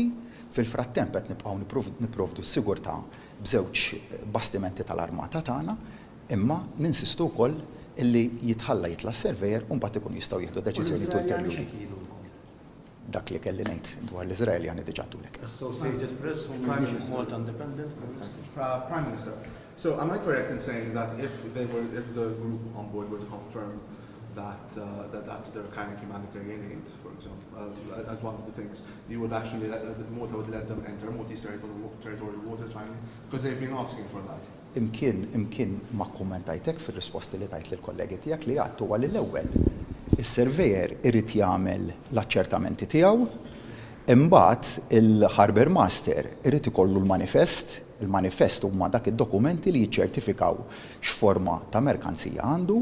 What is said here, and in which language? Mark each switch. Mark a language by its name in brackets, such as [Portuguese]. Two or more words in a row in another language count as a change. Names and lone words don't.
[Maltese] Fil-frattemp qed nibqgħu nipprovdu s-sigurtà b'żewġ bastimenti tal-armata tagħna, imma ninsistu wkoll illi jitħalla jitla' s-surveyor u mbagħad ikun jistgħu jieħdu deċiżjonijiet ulterjuri. Dak li kelli ngħid dwar l-Iżraeljani diġà għadulek. Associated Press u Malta Independent. [English] Prime Minister, so am I correct in saying that if the group on board were to confirm that they're carrying humanitarian aid, for example, as one of the things, you would actually Malta would let them enter Maltese territorial waters finally, because they've been asking for that. [Maltese] Imkien ma kommentajtek fir-risposti li tajt lill-kollegi tiegħek li għadtu għal l-ewwel. Is-surveyor irid jagħmel l-aċċertamenti tiegħu, imbagħad il-Harbour Master irid ikollu l-manifest. Il-manifest huma dak id-dokumenti li jiċċertifikaw x'forma ta' merkanzija għandu.